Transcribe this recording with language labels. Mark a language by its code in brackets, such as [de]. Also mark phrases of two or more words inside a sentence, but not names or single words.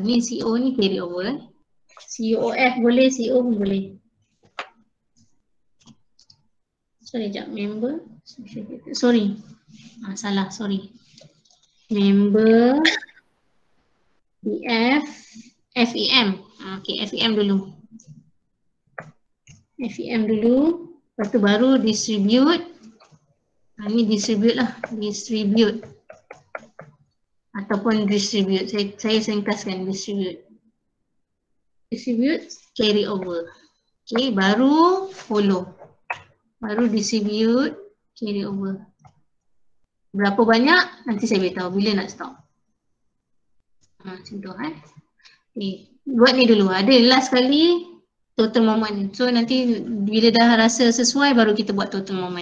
[ms] Ni CO ni [en] carry over [ms] COF boleh, CO pun boleh. Sorry sekejap, member. Sorry. Salah, sorry. Member DF FEM. Okay, FEM dulu. FEM dulu. Lepas tu baru distribute. Ni distribute lah. Distribute. Ataupun distribute. Saya singkaskan distribute. [en] Distribute, carry over. [ms] Okay, baru follow. Baru [en] distribute, carry over. [ms] Berapa banyak? Nanti saya beritahu bila nak stop. Macam tu Okay, buat ni dulu. Ada last kali [en] total moment. [ms] So nanti bila dah rasa sesuai baru kita buat [en] total moment.